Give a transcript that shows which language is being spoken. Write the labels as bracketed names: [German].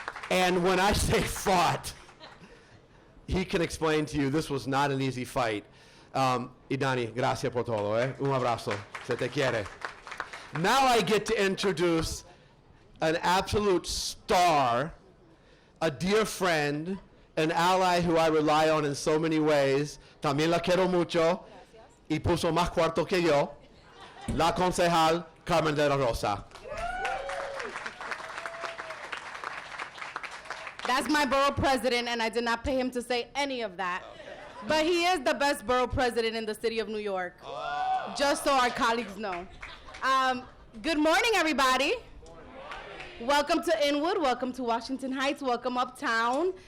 [English] And when I say fought, he can explain to you this was not an easy fight. [Spanish] Idani, gracias por todo, eh? Un abrazo, se te quiere. [English] Now I get to introduce an absolute star, a dear friend, an ally who I rely on in so many ways. [Spanish] También la quiero mucho, y puso más cuarto que yo, la concejal Carmen de la Rosa. [English] That's my borough president, and I did not pay him to say any of that. But he is the best borough president in the city of New York, just so our colleagues know. Good morning, everybody. Welcome to Inwood, welcome to Washington Heights, welcome uptown.